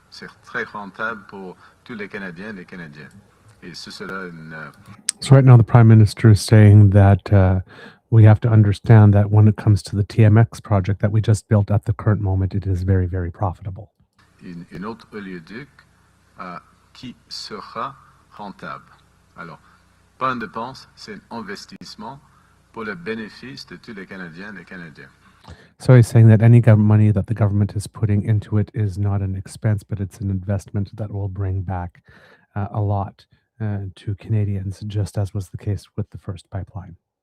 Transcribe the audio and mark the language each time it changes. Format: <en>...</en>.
<fr>C'est très rentable pour tous les Canadiens et les Canadiennes. Et ce sera une...</fr> <en>So right now the Prime Minister is saying that we have to understand that when it comes to the TMX project that we just built at the current moment, it is very, very profitable.</en> <fr>Une autre oléoduc qui sera rentable. Alors, pas une dépense, c'est un investissement pour le bénéfice de tous les Canadiens et les Canadiens.</fr> <en>So he's saying that any money that the government is putting into it is not an expense, but it's an investment that will bring back a lot to Canadians, just as was the case with the first pipeline.</en>